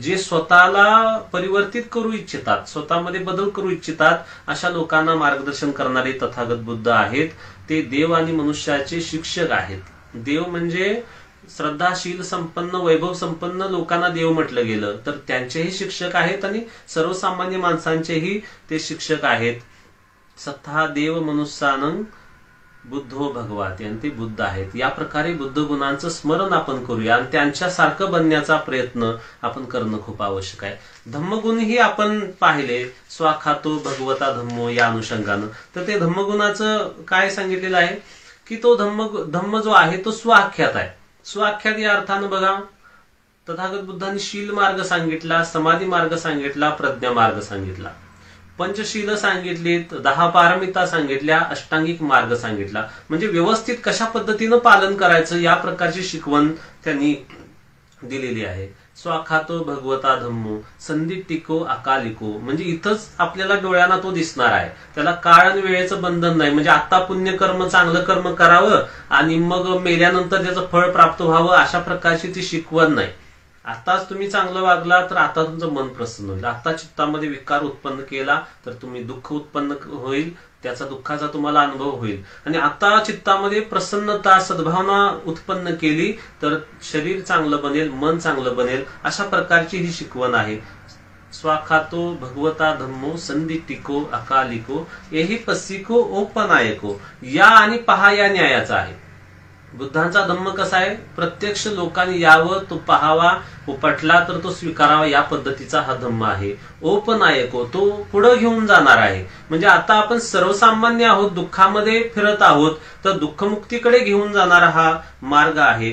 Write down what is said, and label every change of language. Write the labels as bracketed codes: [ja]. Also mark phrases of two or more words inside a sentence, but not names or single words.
[mr] जे स्वतःला परिवर्तित करू इच्छितात, स्वतःमध्ये बदल करू इच्छितात अशा लोकांना मार्गदर्शन करणारे तथागत बुद्ध आहेत. ते देव आणि मनुष्याचे शिक्षक आहेत. देव म्हणजे श्रद्धाशील संपन्न वैभव संपन्न लोकांना देव म्हटलं गेलं तर त्यांचेही शिक्षक आहेत आणि सर्वसामान्य माणसांचेही ते शिक्षक आहेत. [pi] सत्ता देव मनुष्यानं बुद्धो भगवाते [mr] आणि ते बुद्ध आहेत. या प्रकारे बुद्ध गुणांचं स्मरण आपण करूया आणि त्यांच्यासारखं बनण्याचा प्रयत्न आपण करणं खूप आवश्यक आहे. धम्मगुणही आपण पाहिले, [pi] स्वाखातो भगवता धम्मो [mr] या अनुषंगानं. तर ते धम्मगुणाचं काय सांगितलेलं आहे की तो धम्म जो आहे तो स्वाख्यात आहे. स्वाख्यात या अर्थानं बघा, तथागत बुद्धांनी शील मार्ग सांगितला, समाधी मार्ग सांगितला, प्रज्ञा मार्ग सांगितला, पंचशील सांगितलीत, 10 पारमिता सांगितल्या, अष्टांगिक मार्ग सांगितला. म्हणजे व्यवस्थित कशा पद्धतीनं पालन करायचं या प्रकारची शिकवण त्यांनी दिलेली आहे. [pi] स्वाखातो भगवता धम्मो संदिट्टिको अकालिको. [mr] म्हणजे इथंच आपल्याला डोळ्यांना तो दिसणार आहे. त्याला काळ आणि वेळेचं बंधन नाही. म्हणजे आता पुण्यकर्म चांगलं कर्म करावं आणि मग मेल्यानंतर त्याचं फळ प्राप्त व्हावं अशा प्रकारची ती शिकवण नाही. आताच तुम्ही चांगलं वागला तर आता तुमचं मन प्रसन्न होईल. आता चित्तामध्ये विकार उत्पन्न केला तर तुम्ही दुःख उत्पन्न होईल, त्याचा दुःखाचा तुम्हाला अनुभव होईल. आणि आता चित्तामध्ये प्रसन्नता सद्भावना उत्पन्न केली तर शरीर चांगलं बनेल, मन चांगलं बनेल. अशा प्रकारची ही शिकवण आहे. [pi] स्वाखातो भगवता धम्मो संदिट्टिको अकालिको एहि पस्सिको ओपनायको. [mr] या आणि पहा या न्यायाचा आहे. बुद्धांचा धम्म कसा आहे, प्रत्यक्ष लोकांनी यावं, तो पहावा, उपटला तर तो स्वीकारावा या पद्धतीचा हा धम्म आहे. ओपनायको, तो पुढे घेऊन जाणार आहे. म्हणजे आता आपण सर्वसामान्य आहोत, दुःखामध्ये फिरत आहोत, तर दुःखमुक्तीकडे घेऊन जाणारा हा मार्ग आहे.